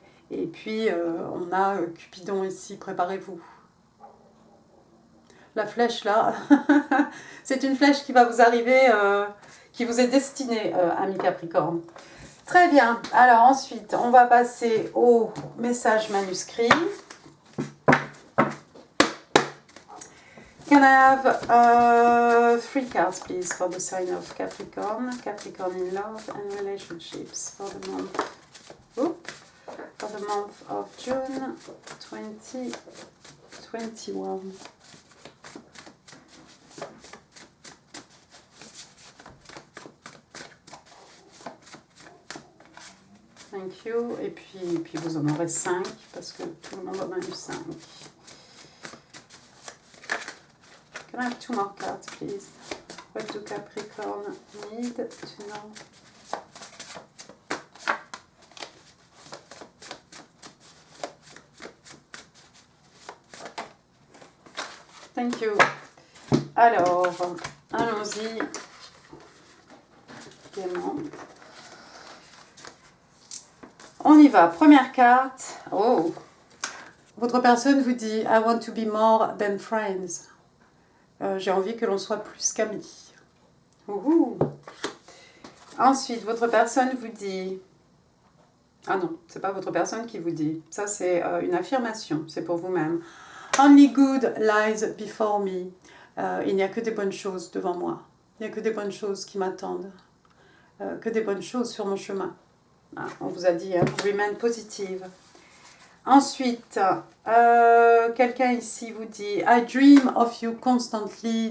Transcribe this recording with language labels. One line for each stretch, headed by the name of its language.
French: Et puis on a Cupidon ici, préparez-vous. La flèche là, c'est une flèche qui va vous arriver, qui vous est destinée, ami Capricorne. Très bien, alors ensuite on va passer au message manuscrit.
English: Can I have 3 cards, please, for the sign of Capricorn? Capricorn in love and relationships for the month. For the month of June 2021. Thank you.
French: Et puis vous en aurez 5 parce que tout le monde en a eu 5.
English: Can I have 2 more cards, please? What do Capricorn need to know? Thank you.
French: Alors, allons-y gaiement. On y va. Première carte. Oh. Votre personne vous dit
English: I want to be more than friends.
French: J'ai envie que l'on soit plus qu'amis. Ensuite, votre personne vous dit... Ah non, c'est pas votre personne qui vous dit. Ça, c'est une affirmation. C'est pour vous-même.
English: Only good lies before me.
French: Il n'y a que des bonnes choses devant moi. Il n'y a que des bonnes choses qui m'attendent. Que des bonnes choses sur mon chemin. Ah, on vous a dit, hein,
English: remain positive.
French: Ensuite, quelqu'un ici vous dit
English: I dream of you constantly.